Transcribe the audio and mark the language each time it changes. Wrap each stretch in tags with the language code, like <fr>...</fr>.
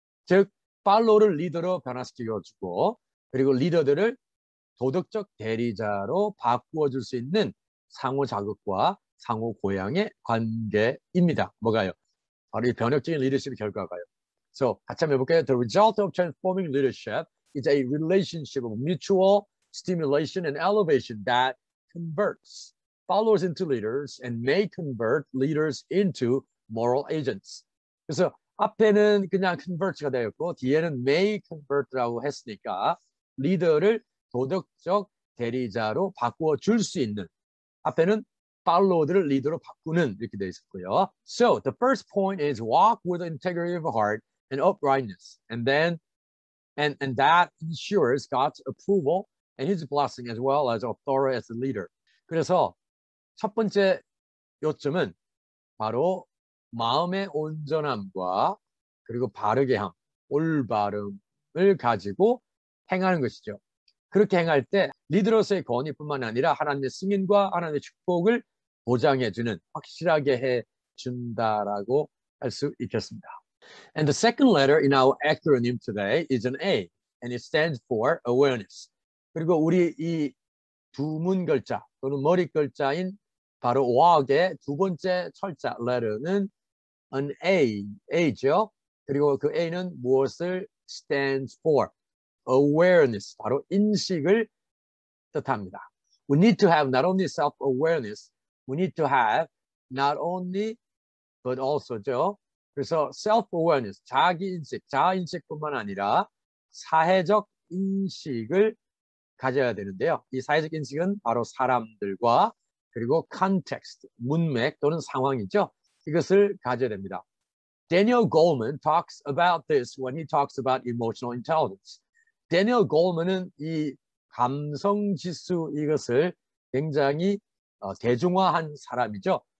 <ko>즉, 팔로워를 리더로 변화시켜주고 그리고 리더들을 도덕적 대리자로 바꾸어줄 수 있는 상호 자극과 상호 고양의 관계입니다. 뭐가요? 바로 이 변혁적인 리더십의 결과가요. So, 같이 한번 해볼까요?</ko> <en>The result of transforming leadership is a relationship of mutual stimulation and elevation that converts followers into leaders and may convert leaders into moral agents.</en> <ko>그래서 앞에는 그냥 convert가 되었고 뒤에는</ko> <en>may convert</en> <ko>라고 했으니까 리더를 도덕적 대리자로 바꾸어 줄 수 있는, 앞에는 팔로워들을 리더로 바꾸는 이렇게 되어 있었고요.</ko> <en>So the first point is walk with integrity of heart and uprightness, and then and that ensures God's approval and His blessing as well as authority as a leader.</en> <ko>그래서 첫 번째 요점은 바로 마음의 온전함과 그리고 바르게 함, 올바름을 가지고 행하는 것이죠. 그렇게 행할 때 리더로서의 권위뿐만 아니라 하나님의 승인과 하나님의 축복을 보장해주는, 확실하게 해준다라고 할 수 있겠습니다.</ko> <en>And the second letter in our acronym today is an A, and it stands for awareness.</en> <ko>그리고 우리 이 두 문 글자 또는 머리 글자인 바로 walk의 두 번째 철자 letter는</ko> <en>an A</en> <ko>죠. 그리고 그 A는 무엇을</ko> <en>stands for?</en> <ko>awareness, 바로 인식을 뜻합니다.</ko> <en>We need to have not only self-awareness, we need to have not only but also</en> <ko>그래서 self-awareness, 자기인식, 자아인식뿐만 아니라 사회적 인식을 가져야 되는데요. 이 사회적 인식은 바로 사람들과 그리고 context, 문맥 또는 상황이죠. 이것을 가져야 됩니다.</ko> <en>Daniel Goleman talks about this when he talks about emotional intelligence.</en> <ko>Daniel Goleman은 이 감성 지수 이것을 굉장히 대중화한 사람이죠.</ko>